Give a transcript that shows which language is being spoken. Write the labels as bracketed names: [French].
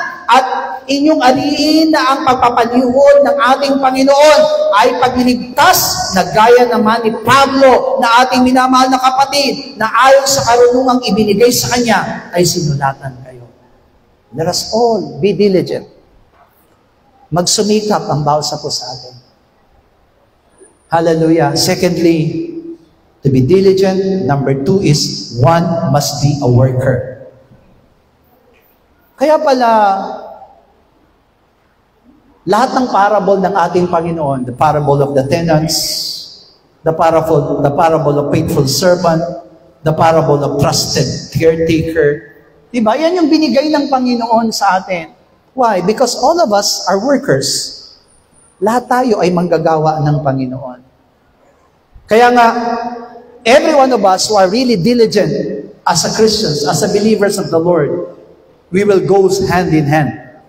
[Filipino] at inyong aliin na ang pagpapalihod ng ating Panginoon ay pagliligtas na gaya naman ni Pablo na ating minamahal na kapatid na ayon sa karunungang ibinigay sa kanya ay sinulatan kayo. [English] Let us all be diligent. [Filipino] Magsumikap ang bawat sa atin. Hallelujah. [English] Secondly, to be diligent. Number 2 is one must be a worker. [Filipino] Kaya pala, lahat ng parable ng ating Panginoon, [English] the parable of the tenants, the parable of faithful servant, the parable of trusted caretaker, [Filipino] diba? Yan yung binigay ng Panginoon sa atin. [English] Why? Because all of us are workers. [Filipino] Lahat tayo ay manggagawa ng Panginoon. Kaya nga, [English] every one of us who are really diligent as a Christians, as a believers of the Lord, we will go hand in hand.